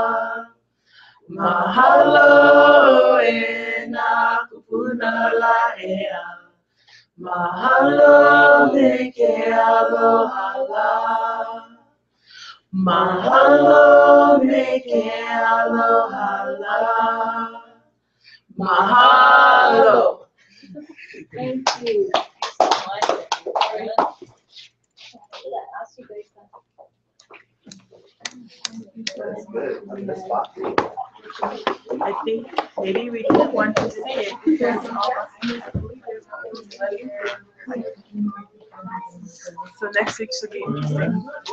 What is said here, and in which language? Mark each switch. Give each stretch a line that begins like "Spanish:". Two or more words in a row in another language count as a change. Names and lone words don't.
Hawaiian: Mahalo e na kupuna la'ea. Mahalo me ke alohala. Mahalo me ke alohala. Mahalo.
English: Thank you so much, everyone. Look at that. Ask you guys that. That's good. That's fun. I think maybe we didn't want to say it because so next week should be interesting.